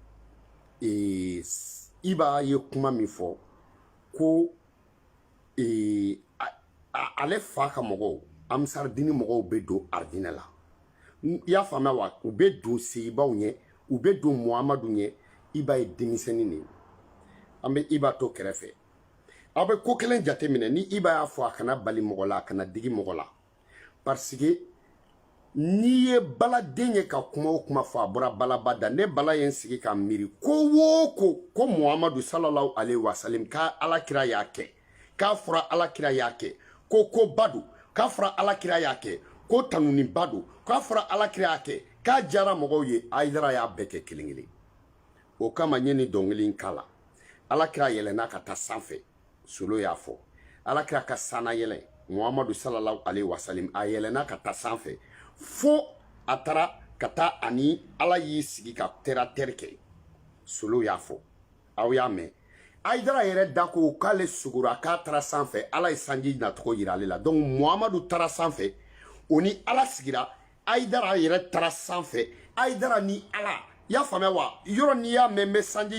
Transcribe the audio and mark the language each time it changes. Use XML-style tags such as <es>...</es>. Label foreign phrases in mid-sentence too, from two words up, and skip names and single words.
<bm>Iba ye kuma min fɔ ko ale fa ka mɔgɔw Amisardini mɔgɔw bɛ don Ardinɛ la i y'a faamuya wa u bɛ don Seyibaw ɲɛ u bɛ don Muhamadu ɲɛ Iba ye denmisɛnnin de ye an bɛ Iba to kɛrɛfɛ aw bɛ ko kelen jateminɛ ni Iba y'a fɔ a kana bali mɔgɔ la a kana digi mɔgɔ la</bm> <fr>parce que</fr> <bm>n'i ye baladen ye ka kuma o kuma fɔ a bɔra balaba da ne bala ye n sigi ka miiri ko o ko Muhamadu</bm> <ar>صلى الله عليه وسلم</ar> <bm>ka alakira y'a kɛ k'a fɔra alakira y'a kɛ ko koba don k'a fɔra alakira y'a kɛ ko tanuniba don k'a fɔra alakira y'a kɛ k'a diyara mɔgɔw ye Hayidara y'a bɛɛ kɛ kelen kelen o kama n ye nin dɔnkili in k'a la alakira yɛlɛnna ka taa sanfɛ Solo y'a fɔ alakira ka sana yɛlɛ Muhamadu</bm> <ar>صلى الله عليه وسلم</ar> <bm>a yɛlɛnna ka taa sanfɛ fo a taara ka taa ani ala y'i sigi ka terre kɛ Solo y'a fɔ aw y'a mɛn Hayidara yɛrɛ da ko k'ale sugura k'a taara sanfɛ ala ye sanji nacogo yira ale la donc Muhamadu taara sanfɛ o ni ala sigira Hayidara yɛrɛ taara sanfɛ Hayidara ni ala y'a faamuya wa yɔrɔ n'i y'a mɛn n bɛ sanji</bm>